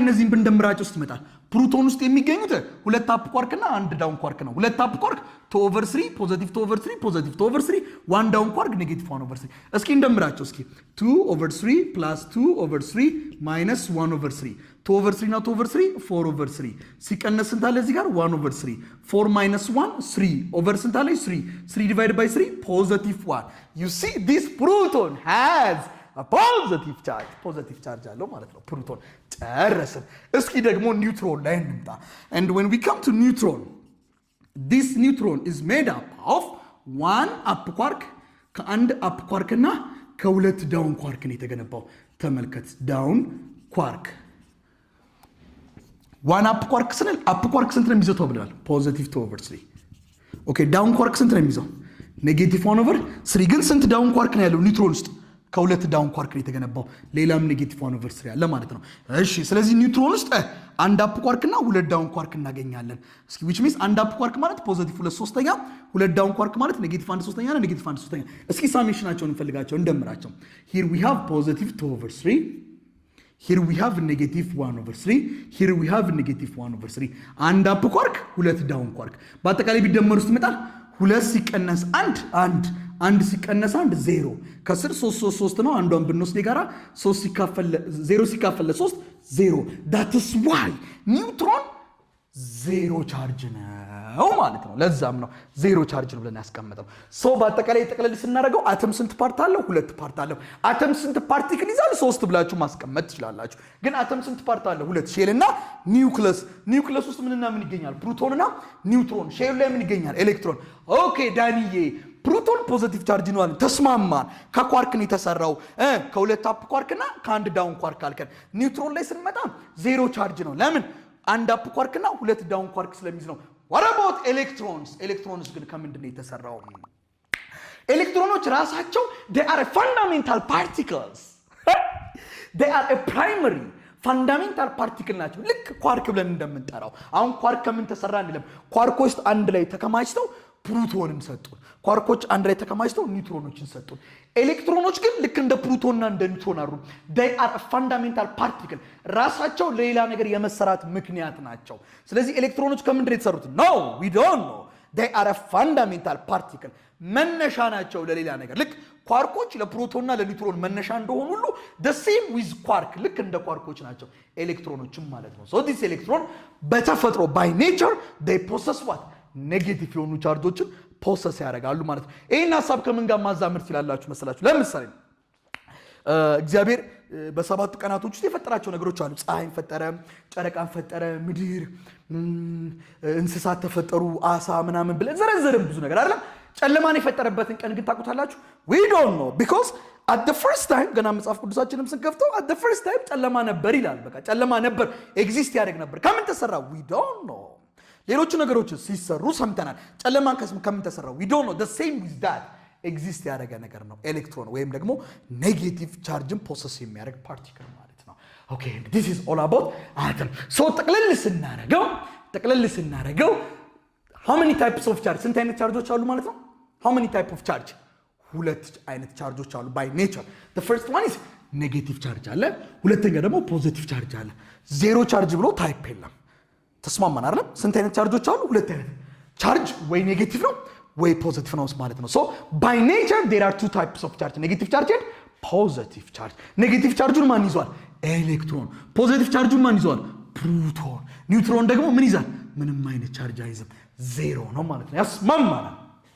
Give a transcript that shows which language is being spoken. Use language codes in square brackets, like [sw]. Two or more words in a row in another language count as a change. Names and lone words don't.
[am] እነዚህን ብንደምራቸው ውስጥ ይመጣል ፕሮቶን ውስጥ የሚገኙት ሁለት [en] up quark [am] እና አንድ [en] down quark [am] ነው። ሁለት [en] up quark [am] 2/3 [en] positive 2/3 positive 2/3 one down quark [am] ኔጌቲቭ 1/3። እስኪ እንደምራቸው እስኪ 2/3 + 2/3 - 1/3 2/3 እና 2/3 4/3 ሲቀነስ ስንት አለ እዚህ ጋር 1/3 4 - 1 3 ኦቨር ስንት አለ 3 3 [en] divide by 3 positive 1 you see this proton has a positive charge [am] አለው ማለት ነው ፕሮቶን ጨረስን። እስኪ ደግሞ ኒውትሮን ላይ እንምጣ [en] and when we come to neutron this neutron is made up of one up quark [am] ከአንድ [en] up quark [am] እና ከሁለት [en] down quark [am] ነው የተገነባው። ተመልከት [en] down quark one up quark [am] ስንል [en] up quark [am] ስንት ነው የሚይዘው ተብሏል [en] positive 2/3 okay down quark [am] ስንት ነው የሚይዘው ኔጌቲቭ 1/3 ግን ስንት [en] down quark [am] ነው ያለው ኒውትሮን ውስጥ ከሁለት [en] down quark [am] ነው የተገነባው ሌላም ኔጌቲቭ 1/3 ያለ ማለት ነው። እሺ ስለዚህ ኒውትሮን ውስጥ አንድ [en] up quark [am] እና ሁለት [en] down quark [am] እናገኛለን። እስኪ [en] which means [am] አንድ [en] up quark [am] ማለት ፖዚቲቭ 2/3 ሁለት [en] down quark [am] ማለት ኔጌቲቭ 1/3 እና ኔጌቲቭ 1/3 እስኪ ሳሜሽናቸውን እንፈልጋቸው እንደምራቸው [en] here we have positive 2/3 here we have negative 1/3 here we have negative 1/3 [am] አንድ [en] up quark [am] ሁለት [en] down quark [am] በአጠቃላይ ቢደመሩ ውስጥ ይመጣል ሁለት ሲቀነስ አንድ ሲቀነስ 0 ከስር 3 ነው። አንዷን ብንወስድ ጋራ 3 ሲካፈል 0 ሲካፈል 3 0 [en] that is why [am] ኒውትሮን [en] zero charge [am] ነው ማለት ነው። ለዛም ነው [en] zero charge [am] ነው ብለን ያስቀመጠው። ሶ በአጠቃላይ ጠቅለል ስናደርገው አተም ስንት ፓርት አለው? ሁለት ፓርት አለው። አተም ስንት ፓርቲክል ይዛል? 3 ብላችሁ ማስቀመጥ ትችላላችሁ። ግን አተም ስንት ፓርት አለው? ሁለት ሼል እና ኒውክለስ። ኒውክለስ ውስጥ ምንና ምን ይገኛል? ፕሮቶን እና ኒውትሮን። ሼል ላይ ምን ይገኛል? ኤሌክትሮን። ኦኬ ዳንዬ ፕሮቶን [en] positive charge [am] ነው አለ። ተስማማን። ከኳርክ ነው የተሰራው ከሁለት [en] up quark [am] እና ከአንድ [en] down quark [am] አልከን። ኒውትሮን ላይ ስንመጣ [en] zero charge [am] ነው። ለምን? አንድ [en] up quark [am] እና ሁለት [en] down quark [am] ስለሚይዝ ነው። [en] what about electrons? [am] ኤሌክትሮንስ ግን ከምንድን ነው የተሰራው? ኤሌክትሮኖች ራሳቸው [en] they are a fundamental particles they are a primary fundamental particle [am] ናቸው። ልክ ኳርክ ብለን እንደምንጠራው አሁን ኳርክ ከምን ተሰራ እንለም። ኳርኮች አንድ ላይ ተከማችተው ፕሮቶንን ሰጡን። ኳርኮች አንድ ላይ ተከማችተው ኒውትሮኖችን ሰጡን። ኤሌክትሮኖች ግን ልክ እንደ ፕሮቶንና እንደ ኒውትሮን አሩ [en] they are a fundamental particle [am] ራሳቸው ለሌላ ነገር የመሰራት ምክንያት ናቸው። ስለዚህ ኤሌክትሮኖች ከምንድን ነው የተሰሩት? [en] no we don't know they are a fundamental particle [am] መነሻ ናቸው ለሌላ ነገር። ልክ ኳርኮች ለፕሮቶንና ለኒውትሮን መነሻ እንደሆኑ ሁሉ [en] the same with quark [am] ልክ እንደ ኳርኮች ናቸው ኤሌክትሮኖችም ማለት ነው። [en] so this electron [am] በተፈጥሮ [en] by nature they possess what [am] ኔጌቲቭ የሆኑ ቻርጆችን ፖሰስ ያደርጋሉ ማለት ነው። ይሄን ሐሳብ ከምን ጋር ማዛመድ ትችላላችሁ መሰላችሁ? ለምሳሌ እግዚአብሔር በሰባት ቀናቶች ውስጥ የፈጠራቸው ነገሮች አሉ። ፀሐይን ፈጠረ፣ ጨረቃን ፈጠረ፣ ምድር፣ እንስሳት ተፈጠሩ፣ አሳ ምናምን ብለን ዘረዘርን ብዙ ነገር አይደለም። ጨለማን የፈጠረበትን ቀን ግን ታውቁታላችሁ? [en] we don't know because at the first time [am] ገና መጽሐፍ ቅዱሳችንም ስንከፍተው [en] at the first time [am] ጨለማ ነበር ይላል። በቃ ጨለማ ነበር፣ ኤግዚስት ያደርግ ነበር። ከምን ተሰራ? [en] we don't know [am] ሌሎቹ ነገሮች ሲሰሩ ሰምተናል። ጨለማን ከምን ተሰራው? [en] we don't know the same with that [am] ኤግዚስት ያደረገ ነገር ነው ኤሌክትሮን ወይም ደግሞ ኔጌቲቭ ቻርጅን ፖሰስ የሚያደርግ ፓርቲክል ማለት ነው። ኦኬ [en] this is all about atom [am] so ጠቅለል ስናደርገው [en] how many types of charge [am] ስንት አይነት ቻርጆች አሉ ማለት ነው? [en] how many type of charge [am] ሁለት አይነት ቻርጆች አሉ [en] by nature the first one is negative charge [am] አለ፣ ሁለተኛ ደግሞ [en] positive charge [am] አለ። [en] zero charge [am] ብሎ ታይፕ የለም። ተስማማን አይደል? ስንት አይነት ቻርጆች አሉ? ሁለት አይነት ቻርጅ ወይ ኔጌቲቭ ነው ወይ ፖዚቲቭ ነው ማለት ነው። [en] so by nature there are two types of charge negative charge and positive charge [am] ኔጌቲቭ ቻርጁን ማን ይዟል? ኤሌክትሮን። ፖዚቲቭ ቻርጁን ማን ይዟል? ፕሮቶን። ኒውትሮን ደግሞ ምን ይዛል? ምንም አይነት ቻርጅ አይዝም፣ ዜሮ ነው ማለት ነው። ያስማማናል።